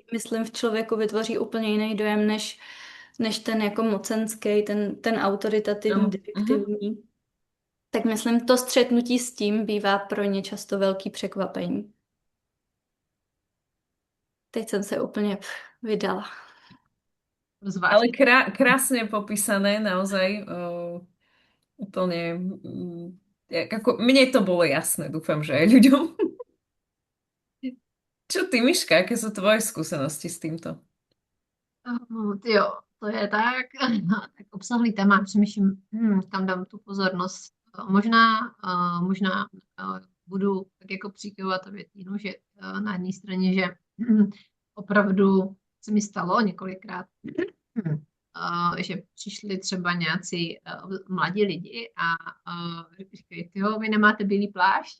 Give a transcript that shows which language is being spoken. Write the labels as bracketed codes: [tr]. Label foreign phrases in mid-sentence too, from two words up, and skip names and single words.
[cs] myslím, v člověku vytvoří úplně jiný dojem, než ten jako mocenský, ten autoritativní, [sk] Áno. Mhm. [cs] direktivní. Tak myslím, to střetnutí s tím bývá pro ně často velký překvapení. Teď jsem se úplně vydala. [sk] Ale [cs] Zvláštní. [sk] krásne popísané, naozaj. Úplne. Ako, mne to bolo jasné, dúfam, že aj ľuďom. Čo ty, Miška, aké sú tvoje skúsenosti s týmto? [cs] Jo, to je tak, tak obsahlý téma, přemýšlím, kam dám tu pozornost. Možná budu tak jako přikyvovat a větínu, že na jedné straně, že opravdu se mi stalo několikrát, že přišli třeba nějací mladí lidi a říkají, tyjo, vy nemáte bílý plášť?